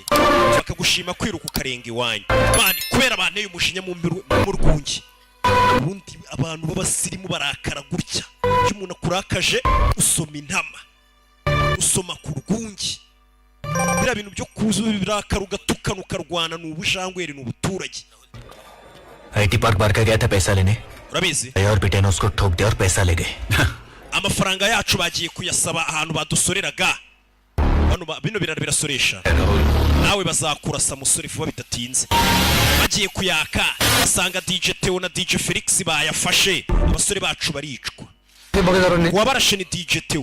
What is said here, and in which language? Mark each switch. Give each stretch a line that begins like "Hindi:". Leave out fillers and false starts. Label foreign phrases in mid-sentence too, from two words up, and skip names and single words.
Kinyarwanda: Bakagushima kwiruka ukarenga iwanyu. Mani kubera banteye umushinya mu rwungi. Ubundi abantu b'abasirimu barakara gutya. Iyo umuntu akurakaje usoma intama. Usoma ku rwungi. Biriya bintu byo kuzuba birakara ugatukana ukarwana ni ubujangweri ni ubuturage.
Hindi: आईटी पार्क बार का गया था पैसा लेने
Kinyarwanda: Urabizi?
Hindi: और बेटे ने उसको ठोक दिया और पैसा ले गए
Kinyarwanda: Amafaranga yacu bagiye kuyasaba ahantu badusoreraga. Hano bino birara birasoresha. Nawe bazakurasa musore vuba bitatinze. Bagiye kuyaka basanga DJ Theo na DJ Felix bayafashe. Abasore bacu baricwa. Wabarashe ni DJ Theo.